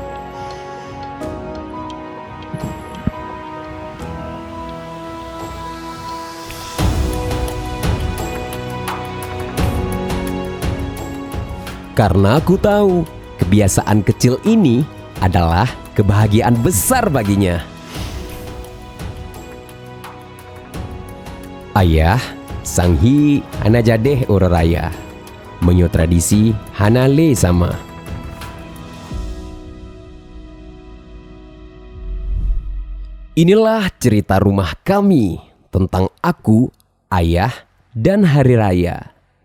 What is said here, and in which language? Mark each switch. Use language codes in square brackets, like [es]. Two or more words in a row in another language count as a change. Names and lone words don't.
[id] Karena aku tahu kebiasaan kecil ini adalah kebahagiaan besar baginya. [ace] Ayah, sanghi hana jadeh ororaya, menyo tradisi hana le sama. [id] Inilah cerita rumah kami tentang aku, ayah, dan hari raya.